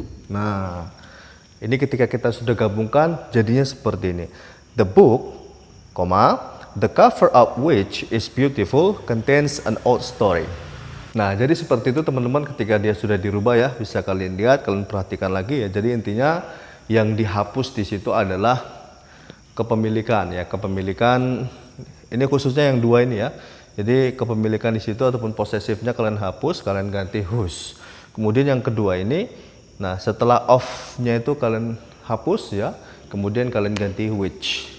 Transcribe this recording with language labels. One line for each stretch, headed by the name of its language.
Indonesian: Nah, ini ketika kita sudah gabungkan jadinya seperti ini.
English: The book, the cover of which is beautiful, contains an old story.
Indonesian: Nah, jadi seperti itu teman-teman, ketika dia sudah dirubah ya, bisa kalian lihat, kalian perhatikan lagi ya. Jadi intinya yang dihapus di situ adalah kepemilikan ya, kepemilikan ini khususnya yang dua ini ya. Jadi kepemilikan di situ ataupun posesifnya kalian hapus, kalian ganti whose. Kemudian yang kedua ini, nah setelah of-nya itu kalian hapus ya, kemudian kalian ganti which.